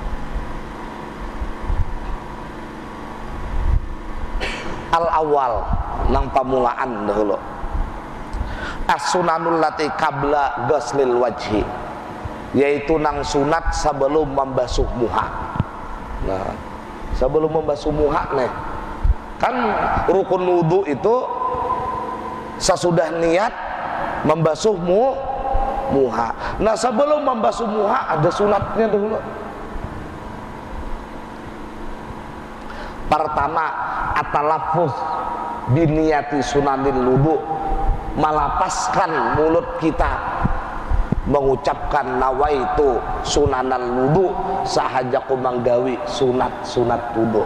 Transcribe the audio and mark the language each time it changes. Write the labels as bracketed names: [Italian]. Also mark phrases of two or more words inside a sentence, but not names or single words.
[Banjar] Al-awwal nang pamulaan dahulu. [Arabic] السنن التي قبل غسل الوجه, [Banjar] yaitu nang sunat sebelum membasuh muha. Nah, sebelum membasuh muha nih, kan rukun wudu itu sesudah niat membasuh muha. Nah, sebelum membasuh muha ada sunatnya dulu. Pertama, [Arabic] التلفظ بنية سنن الوضوء, [Banjar] melapaskan mulut kita mengucapkan [Arabic] نويت سنن الوضوء [Banjar] sahajaku manggawi sunat wudu.